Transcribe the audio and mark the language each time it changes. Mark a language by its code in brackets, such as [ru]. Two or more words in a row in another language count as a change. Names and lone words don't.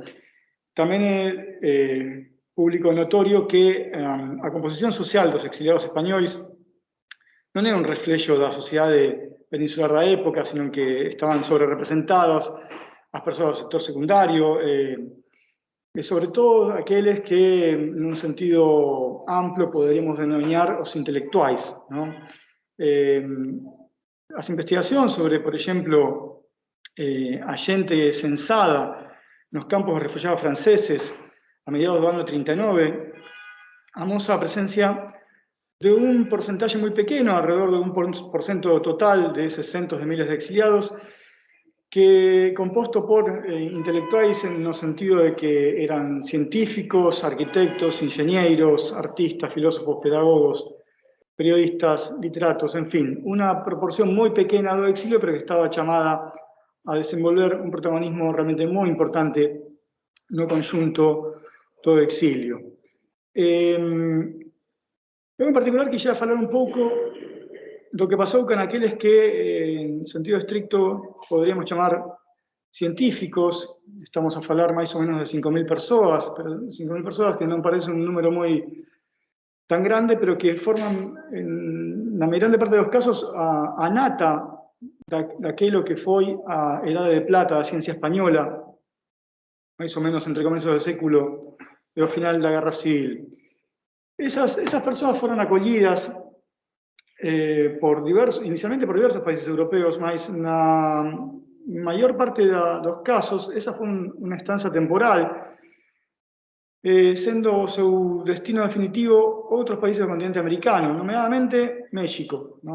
[gl] Tamén é público notorio que a composición social dos exiliados españois non era un reflexo da sociedade peninsular da época, sino que estaban sobre-representadas as persoas do sector secundario, e sobre todo aqueles que, nun sentido amplo, poderíamos denominar os intelectuais, ¿no? As investigacións sobre, por exemplo, a xente censada nos campos de refugiados franceses a [es] mediados del año [gl] 39, amosa [es] a presencia de un porcentaje muy pequeño, alrededor de un porcento total de esos cientos de miles de exiliados, que compuesto por intelectuales en el sentido de que eran científicos, arquitectos, ingenieros, artistas, filósofos, pedagogos, periodistas, literatos, en fin, una proporción muy pequeña [gl] do exilio, [es] pero que estaba llamada a desenvolver un protagonismo realmente muy importante [gl] no conjunto do exilio. Eu en particular quisiera falar un pouco do que pasou con aqueles que, en sentido estricto, podríamos chamar científicos. Estamos a falar máis ou menos de 5.000 persoas, pero 5.000 persoas que non parece un número moi tan grande, pero que forman, na grande parte dos casos, a nata daquilo que foi a Edade de Plata da ciencia española, máis ou menos entre comenzos do século e o final da Guerra Civil. [es] Esas personas fueron acollidas inicialmente por diversos países europeos, mas na mayor parte de los casos esa fue una estancia temporal, siendo su destino definitivo otros países del continente americano, nomeadamente México, ¿no?